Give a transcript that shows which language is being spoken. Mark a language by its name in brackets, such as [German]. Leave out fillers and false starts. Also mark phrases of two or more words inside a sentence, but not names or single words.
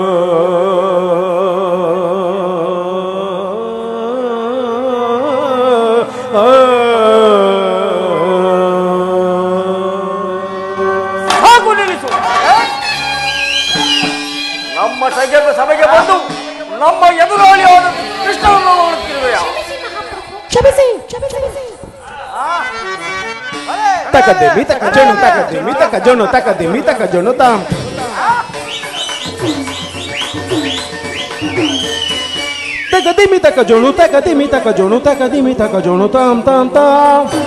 [Kannada] ಸಾಕು ನಿಲ್ಲಿಸು. ನಮ್ಮ ಸಭೆಗೆ ಬಂದು ನಮ್ಮ ಎದುರಾಳಿಯಾದ ಕೃಷ್ಣನನ್ನು ನೋಡುತ್ತಿರುವೆಯ? ತಕದೇವಿ ತಕ ಜಣು ತಕದೇವಿ ತಕ ಜಣು ತಕದೇವಿ ತಕ ಜಣು ತಾಂ ತಕದೇವಿ ತಕ ಜಣು ತಕದೇವಿ ತಕ ಜಣು ತಕದೇವಿ ತಕ ಜಣು ತಾಂ ತಾಂ ತಾಂ